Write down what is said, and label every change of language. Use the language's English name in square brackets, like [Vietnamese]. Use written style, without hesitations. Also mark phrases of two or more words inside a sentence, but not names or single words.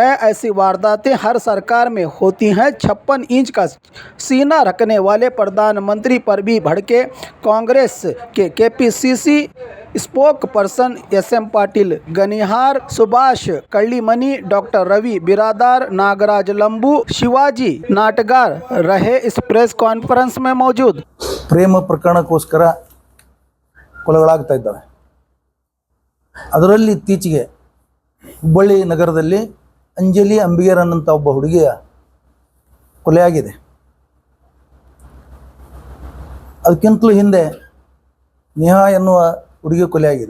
[Hindi] ऐसी वारदातें हर सरकार में होती हैं। 56 इंच का सीना रखने वाले प्रधानमंत्री पर भी भड़के कांग्रेस के KPCC [English] spoke person [Hindi] SM पाटिल, गनिहार सुभाष कल्लीमनी, डॉक्टर रवि बिरादार, नागराज लंबू, शिवाजी नाटगार रहे इस [English] press conference [Hindi] में मौजूद। [Kannada] ಪ್ರೇಮ ಪ್ರಕರಣಕ್ಕೋಸ್ಕರ ಕೊಲೆಗಳಾಗ್ತಾ ಇದ್ದಾವೆ. ಅದರಲ್ಲಿ ಇತ್ತೀಚೆಗೆ ಹುಬ್ಬಳ್ಳಿ ನಗರದಲ್ಲಿ ಅಂಜಲಿ ಅಂಬಿಗರ್ ಅನ್ನಂಥ ಒಬ್ಬ ಹುಡುಗಿಯ ಕೊಲೆಯಾಗಿದೆ. ಅದಕ್ಕಿಂತಲೂ ಹಿಂದೆ ನೇಹಾ ಎನ್ನುವ ಹುಡುಗಿಯ ಕೊಲೆಯಾಗಿದೆ.